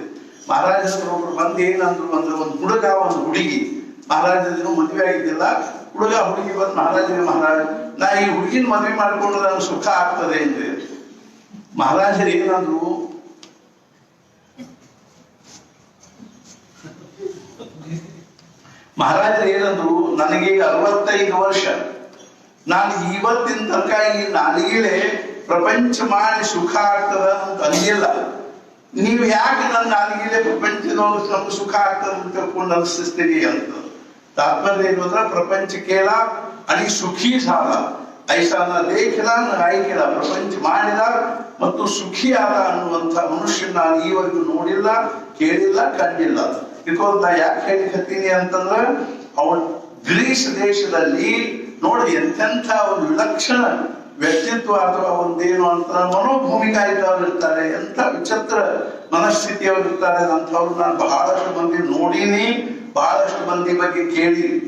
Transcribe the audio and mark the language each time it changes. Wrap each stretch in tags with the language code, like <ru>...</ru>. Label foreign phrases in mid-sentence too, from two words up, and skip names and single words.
<kn>ಮಹಾರಾಜರು ಒಬ್ರು ಬಂದು ಏನಂದ್ರು ಅಂದ್ರೆ ಒಂದು ಹುಡುಗ ಒಂದು ಹುಡುಗಿ, ಮಹಾರಾಜರು ಮದುವೆ ಆಗಿದ್ದಿಲ್ಲ, ಹುಡುಗ ಹುಡುಗಿ ಬಂದು ಮಹಾರಾಜರಿಗೆ ಮಹಾರಾಜ ನಾ ಈ ಹುಡುಗಿನ ಮದುವೆ ಮಾಡ್ಕೊಂಡ್ರೆ ನನಗೆ ಸುಖ ಆಗ್ತದೆ ಅಂದ್ರೆ ಮಹಾರಾಜರು ಏನಂದ್ರು, ಮಹಾರಾಜರು ಏನಂದ್ರು ನನಗೆ 65 ವರ್ಷ, ನಾನು ಇವತ್ತಿನ ತನಕ ಈ ನಾಲಿಗೆಲೆ ಪ್ರಪಂಚ ಮಾಡಿ ಸುಖ ಆಗ್ತದ ಅಂತ ಅಂದಿಲ್ಲ. ನೀವು ಯಾಕೆ ನನ್ನ ನಾಲಿಗೆಲೆ ಪ್ರಪಂಚದೊಳಗೆ ನಮ್ಗೆ ಸುಖ ಆಗ್ತದೆ ಅಂತ ತಿಳ್ಕೊಂಡು ಅನಿಸ್ತೀರಿ ಅಂತ.</kn> <mr>तात्पर्य</mr> <kn>ಏನು ಅಂದ್ರೆ</kn> <mr>प्रपंच केला आणि सुखी झाला ऐसा न देखला न ऐकला,</mr> <kn>ಪ್ರಪಂಚ ಮಾಡಿದ ಮತ್ತು ಸುಖಿ ಆದ ಅನ್ನುವಂಥ ಮನುಷ್ಯನ ನಾನು ಈವರೆಗೂ ನೋಡಿಲ್ಲ, ಕೇಳಿಲ್ಲ, ಕಂಡಿಲ್ಲ. ಇದಕ್ಕೊಂದು ನಾ ಯಾಕೆ ಹೇಳಿಕತ್ತೀನಿ ಅಂತಂದ್ರೆ ಅವನು ಗ್ರೀಸ್ ದೇಶದಲ್ಲಿ ನೋಡಿ ಎಂತೆಂಥ ಒಂದು ವಿಲಕ್ಷಣ ವ್ಯಕ್ತಿತ್ವ ಅಥವಾ ಒಂದೇನು ಅಂತ ಮನೋಭೂಮಿಕಾ ಇದ್ದವ್ರು ಇರ್ತಾರೆ, ಎಂಥ ವಿಚಿತ್ರ ಮನಸ್ಥಿತಿಯವ್ರು ಇರ್ತಾರೆ ಅಂಥವ್ರು ನಾನು ಬಹಳಷ್ಟು ಮಂದಿ ನೋಡಿನಿ, ಬಹಳಷ್ಟು ಮಂದಿ ಬಗ್ಗೆ ಕೇಳಿ.</kn>